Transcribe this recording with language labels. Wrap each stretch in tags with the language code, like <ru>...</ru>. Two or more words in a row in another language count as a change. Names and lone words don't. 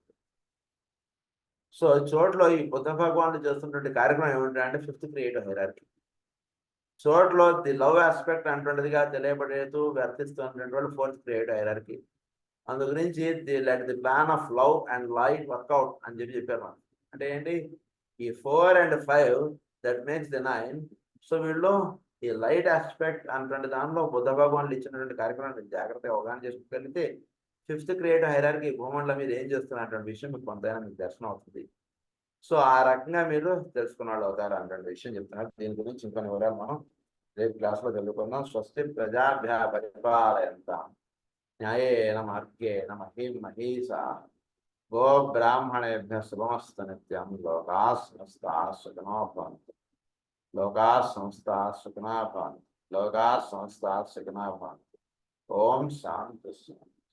<te>సో చోట్లో ఈ బుద్ధ భగవానుడు చేస్తున్నటువంటి కార్యక్రమం ఏమిటంటే</te> <en>fifth creative hierarchy.</en> <te>చోట్లో</te> <en>the love aspect</en> <te>అటువంటిదిగా తెలియబడేతూ వర్తిస్తున్నటువంటి వాళ్ళు</te> <en>fourth creative hierarchy.</en> <te>అందు గురించి</te> <en>the plan of love and light workout</en> <te>అని చెప్పారు మనం. అంటే ఏంటి ఈ</te> <en>4 and 5 that makes the 9.</en> <te>సో వీళ్ళు ఈ</te> <en>light aspect</en> <te>అటువంటి దానిలో బుద్ధ భగవానులు ఇచ్చినటువంటి కార్యక్రమాన్ని జాగ్రత్తగా అవగాహన చేసుకోగలిగితే</te> <en>fifth creative hierarchy</en> <te>భూమండలం మీద ఏం చేస్తున్నటువంటి విషయం మీకు కొంతైనా మీకు దర్శనం అవుతుంది. సో ఆ రకంగా మీరు తెలుసుకున్న వాళ్ళు అవుతారు అన్నటువంటి విషయం చెప్తున్నారు. దీని గురించి ఇంకొన్ని వివరాలు మనం రేపు క్లాస్లో చదువుకుందాం.</te> <sa>స్వస్తి ప్రజాభ్య పరిపాలయంతాం న్యాయేన మార్గేణ మహీం మహీషాః గో బ్రాహ్మణేభ్యః శుభమస్తు నిత్యం. లోకాః సమస్తాః సుఖినో భవంతు. లోకాః సమస్తాః సుఖినో భవంతు. లోకాః సమస్తాః సుఖినో భవంతు. ఓం శాంతి శాంతి.</sa>